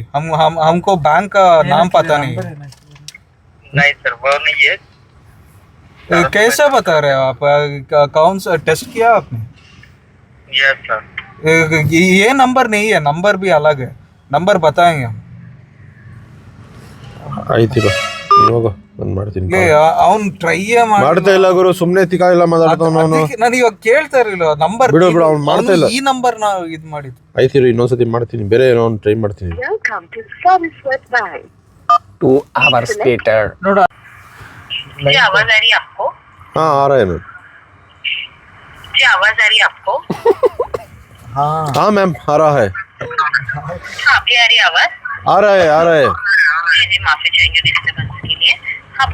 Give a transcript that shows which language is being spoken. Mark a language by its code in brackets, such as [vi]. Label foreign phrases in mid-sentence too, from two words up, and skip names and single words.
[hi] हमको बैंक का नाम पता नहीं है. नहीं सर वो नहीं है. कैसे बता रहे हो आप? कौन सा टेस्ट किया आपने? [en] yes sir. [hi] ये नंबर नहीं है, नंबर भी अलग है. नंबर बताएंगे हम. [kn] ಆಯ್ತಿರೋ ಇವಾಗ ಬಂದ್ ಮಾಡ್ತೀನಿ. ಅವ್ನು ಟ್ರೈ ಮಾಡ್ತಾ ಇಲ್ಲ ಗುರು, ಸುಮ್ನೆ ತಿಕಾ ಇಲ್ಲ ಮಾತಾಡ್ತಾವ. ನಾನು ಇವಾಗ ಕೇಳ್ತಾ ಇರಲಿಲ್ಲ ನಂಬರ್. ಬಿಡು ಅವ್ನು ಮಾಡ್ತಾ ಇಲ್ಲ. ಈ ನಂಬರ್ ನಾವು ಇದು ಮಾಡಿದ್ದು. ಆಯ್ತಿರೋ ಇನ್ನೊಂದ್ಸತಿ ಮಾಡ್ತೀನಿ, ಬೇರೆ ಏನೋ ಒಂದು ಟ್ರೈ ಮಾಡ್ತೀನಿ. [en] Welcome to Saraswat Bank. 2 hours later. [kn] ನೋಡ [hi] जी आवाज आ रही है आपको? हाँ आ रहा है मैम. जी आवाज आ रही है आपको? हाँ मैम आ रहा है. हाँ भी आ रही है आवाज? आ रहा है. जी माफी चाहेंगे डिस्टर्बेंस के लिए.